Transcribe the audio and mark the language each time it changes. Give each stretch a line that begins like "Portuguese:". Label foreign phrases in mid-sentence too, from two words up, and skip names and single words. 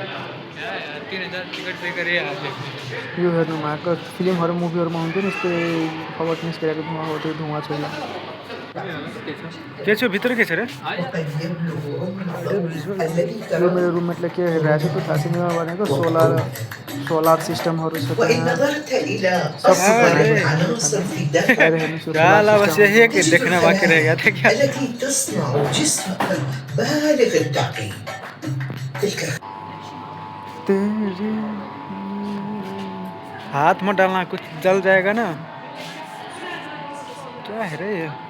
Nepali: यो हेर्नुमा आएको फिल्महरू मुभीहरूमा हुन्थ्यो नि यस्तै खबर निस्किरहेको धुवा हो त्यो धुवा छ। के छ भित्र के छ रे? यो मेरो रुममेटले के हेरिरहेको छ त्यो थाहा छैन। भनेको
English: solar systems
Nepali: छ
Hindi: गाला बस यही एक देखना बाकी रह गया था क्या? हाथ में डालना कुछ जल जाएगा ना। क्या है रे ये?